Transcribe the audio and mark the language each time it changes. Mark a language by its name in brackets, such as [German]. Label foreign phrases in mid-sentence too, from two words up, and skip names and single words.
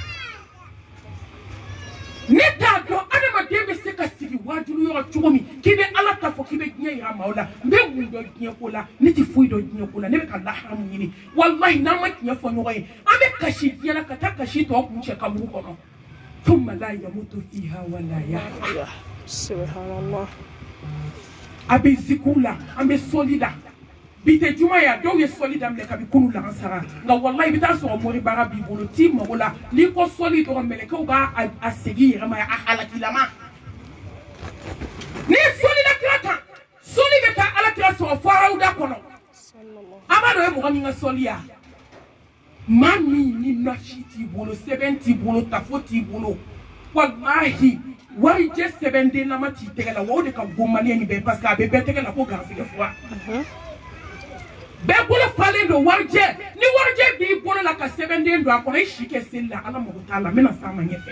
[Bambara] ne t'a dɔn adamaden bɛ se ka sigi wajulu yɔrɔ cogo min k'i bɛ ala ta fɔ k'i bɛ diɲɛ yira maaw la n bɛ mun dɔn diɲɛ ko la ne tɛ foyi dɔn diɲɛ ko la ne bɛ ka laharamu ɲini walahi n'an ma tiɲɛ fɔ ɲɔgɔn ye an bɛ kasi diɲɛ na ka taa kasi tɔ kun cɛ ka mugu kɔnɔ [Arabic] ثم لا يموت فيها ولا يحيى [Bambara] subhanallah a bɛ zikiw la an bɛ sɔli la bi tɛ juma ye dɔw ye sɔli daminɛ kabi kunu lansara nka walahi i bɛ taa sɔrɔ mori baara b'i bolo t'i mago la n'i ko sɔli dɔrɔn mɛlɛkɛw b'a segin yɛrɛ ma a halakilama ni sɔli la kira kan sɔli bɛ taa alakira sɔrɔ fo arawuda kɔnɔ a b'a dɔn e mɔgɔ min ka sɔli ya maa min ni nasi t'i bolo sɛbɛn t'i bolo tafo t'i bolo walahi warijɛ sɛbɛnden lama t'i tɛgɛ la wa o de ka bon maliyɛn bɛɛ [French] parce que [Bambara] a bɛ bɛɛ tɛgɛ la ko garisɛgɛ fura bɛɛ bolo falen don warijɛ ni warijɛ b'i bolo la ka sɛbɛnden don a kɔnɔ i si kɛ seli la ala mago t'a la n bɛna s'a ma ɲɛfɛ